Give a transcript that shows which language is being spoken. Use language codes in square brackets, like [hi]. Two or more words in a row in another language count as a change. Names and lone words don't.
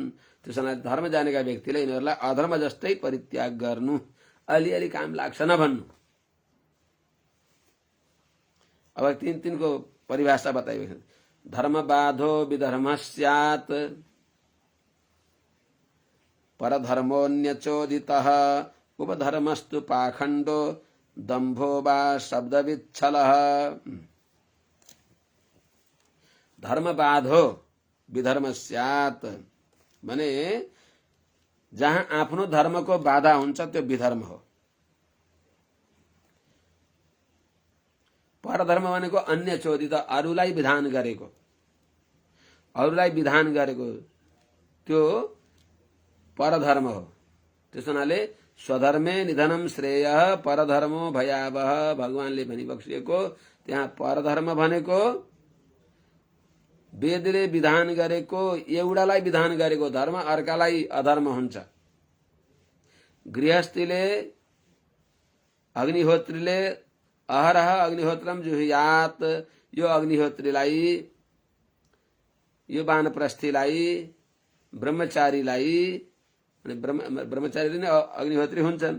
[ne] त्यसैले धर्म जानेका व्यक्तिले यिनीहरूलाई अधर्म जस्तै परित्याग गर्नु। अलिअलि काम लाग्छ नभन्नु। अब तिनको परिभाषा बताइएको छ। [sa] धर्म बाधो विधर्म स्यात् परधर्मोऽन्यचोदितः उपधर्मस्तु पाखण्डो दम्भो वा शब्दविच्छलः। धर्म बाधो विधर्म स्यात् [ne] भने जहाँ आफ्नो धर्मको बाधा हुन्छ त्यो विधर्म हो। परधर्म भनेको [sa] अन्य चोदित [ne] अरूलाई विधान गरेको त्यो परधर्म हो। त्यस हुनाले [sa] स्वधर्मे निधनम श्रेय परधर्मो भयावह [ne] भगवानले भनिबक्सिएको त्यहाँ परधर्म भनेको वेदले विधान गरेको एउटालाई विधान गरेको धर्म अर्कालाई अधर्म हुन्छ। गृहस्थीले अग्निहोत्रीले [sa] अहरह अग्निहोत्रम जुहुयात [ne] यो अग्निहोत्रीलाई यो वानप्रस्थीलाई ब्रह्मचारीलाई ब्रह्मचारीले नै अग्निहोत्री हुन्छन्।